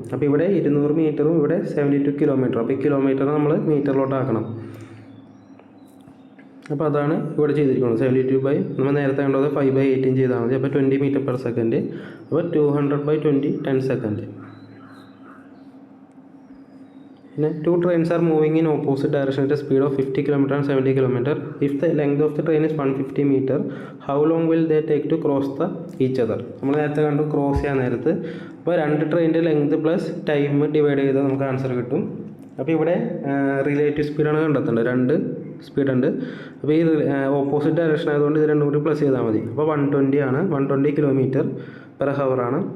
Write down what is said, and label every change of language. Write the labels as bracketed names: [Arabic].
[Malayalam] അപ്പോൾ ഇവിടെ 200 മീറ്ററും ഇവിടെ 72 km. അപ്പോൾ ഈ കിലോമീറ്റർ നമ്മൾ മീറ്ററിലോട്ട് ആക്കണം. അപ്പോൾ അതാണ് ഇവിടെ ചെയ്തിരിക്കുന്നത്. 72 നമ്മൾ നേരത്തെ കണ്ടത് 5/18 ചെയ്താൽ മതി. അപ്പോൾ 20 meter/second. അപ്പോൾ 200/20 10 seconds. [English] പിന്നെ 2 trains are moving in opposite direction at a speed of 50 km and 70 km. If the length of the train is 150 meter, how long will they take to cross each other? [Malayalam] നമ്മൾ നേരത്തെ കണ്ടു cross ചെയ്യാൻ നേരത്ത്. അപ്പോൾ 2 ട്രെയിനിൻ്റെ length plus time divide ചെയ്താൽ നമുക്ക് answer കിട്ടും. അപ്പോൾ ഇവിടെ റിലേറ്റീവ് സ്പീഡാണ് കണ്ടെത്തേണ്ടത്. 2 സ്പീഡുണ്ട്. അപ്പോൾ ഈ ഓപ്പോസിറ്റ് ഡയറക്ഷൻ ആയതുകൊണ്ട് ഇത് രണ്ടും കൂടി പ്ലസ് ചെയ്താൽ മതി. അപ്പോൾ 120 ആണ്, 120 km/h ആണ്.